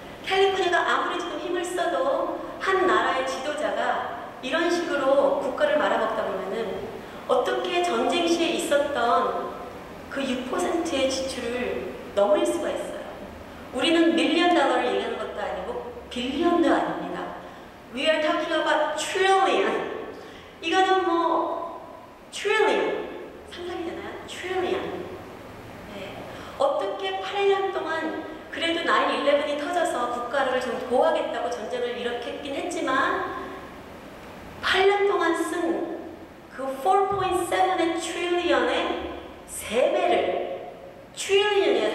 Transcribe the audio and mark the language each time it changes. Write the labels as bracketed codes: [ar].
[ko] 캘리포니아가 아무리 지금 힘을 써도 한 나라의 지도자가 이런 식으로 국가를 말아먹다 보면은 어떻게 전쟁 시에 있었던 그 6%의 지출을 넘을 수가 있어요. 우리는 밀리언 달러를 얘기하는 것도 아니고 빌리언도 아닙니다. [en] We are talking about trillion. [ko] 이거는 뭐 trillion. 상상이 되나요? trillion. 네. 어떻게 8년 동안 그래도 9/11이 터져서 국가를 좀 보호하겠다고 전쟁을 일으켰긴 했지만 8년 동안 쓴 그 4.7의 트릴리언의 3배를 트릴리언이에요.